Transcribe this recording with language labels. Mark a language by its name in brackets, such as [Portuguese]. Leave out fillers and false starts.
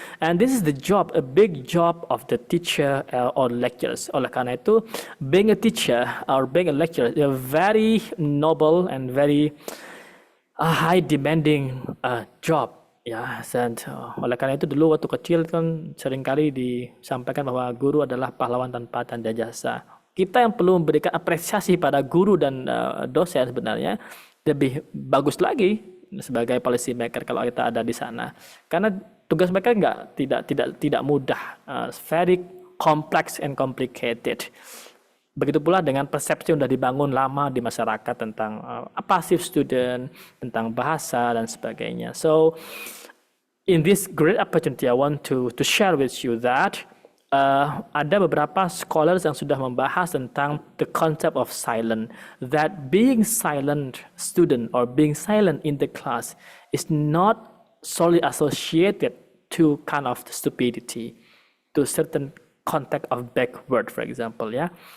[English] And this is the job, a big job of the teacher or lecturers. [Indonesian] Oleh karena itu, [English] being a teacher or being a lecturer is a very noble and very high demanding job. [Indonesian] Ya, dan oleh karena itu dulu waktu kecil kan seringkali disampaikan bahwa guru adalah pahlawan tanpa tanda jasa. Kita yang perlu memberikan apresiasi pada guru dan dosen sebenarnya lebih bagus lagi sebagai policy maker kalau kita ada di sana, karena tugas mereka tidak mudah, [English] very complex and complicated. [Indonesian] Begitu pula dengan persepsi yang sudah dibangun lama di masyarakat tentang passive student, tentang bahasa dan sebagainya. [English] So in this great opportunity, I want to share with you that [Indonesian] ada beberapa scholars yang sudah membahas tentang [English] the concept of silent, that being silent student or being silent in the class is not solely associated to kind of stupidity, to certain context of backward, for example ya.